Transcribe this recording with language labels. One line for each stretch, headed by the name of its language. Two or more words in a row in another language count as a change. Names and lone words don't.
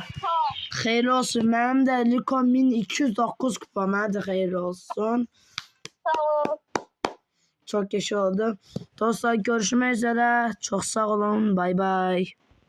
Azerbaijani: Xeyirli olsun. Mənim də Likon 1209 kupa. Mənə də xeyirli olsun.
Turkish: Çok yaşa oldu. Dostlar görüşmek üzere. Çok sağ olun. Bay bay.